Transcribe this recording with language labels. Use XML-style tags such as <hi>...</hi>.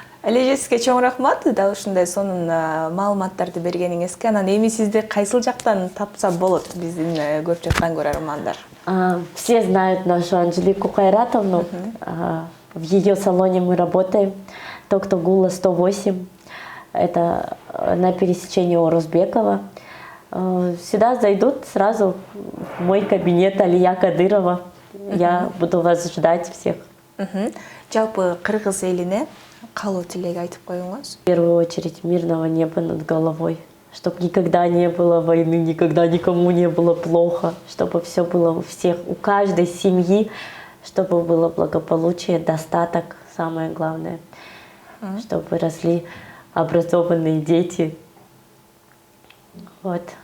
<ky>Алеже сизге чоң рахмат, дал ушундай сонун маалыматтарды бергениңизге. Анан эми сизди кайсыл жактан тапса болот биздин көрүп жаткан көрөрмандар?</ky> <ru>Все знают нашу Анжелику Кайратовну. В ее салоне мы работаем. Токтогула 108. Это на пересечении Орузбекова. Сюда зайдут сразу в мой кабинет Алия Кадырова. Я буду вас ждать всех.</ru> <ky>Жалпы кыргыз элине каалоо тилек айтып коюңуз.</ky> <ru>В первую очередь мирного неба над головой. Чтобы никогда не было войны, никогда никому не было плохо. Чтобы все было у всех, у каждой семьи. Чтобы было благополучие, достаток, самое главное. Чтобы росли образованные дети, Вот.</ru>